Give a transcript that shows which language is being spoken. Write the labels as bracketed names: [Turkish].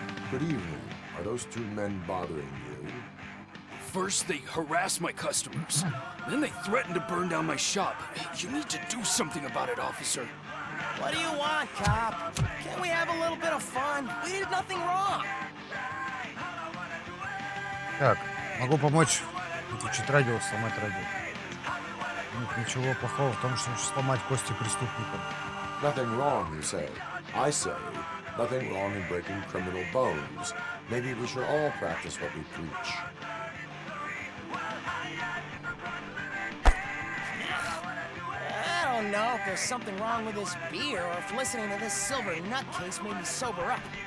[English] Good evening. Are those two men bothering you? First, they harass my customers. Then they threaten to burn down my shop. You need to do something about it, officer. What do you want, cop? Can't we have a little bit of fun? We did nothing wrong. [Russian] Так, могу помочь выключить радио, сломать радио. Нет ничего плохого в том, что сломать кости преступникам. [English] Nothing wrong, you say. I say, nothing wrong in breaking criminal bones. Maybe we should all practice what we preach. I don't know if there's something wrong with this beer or if listening to this silver nutcase made me sober up.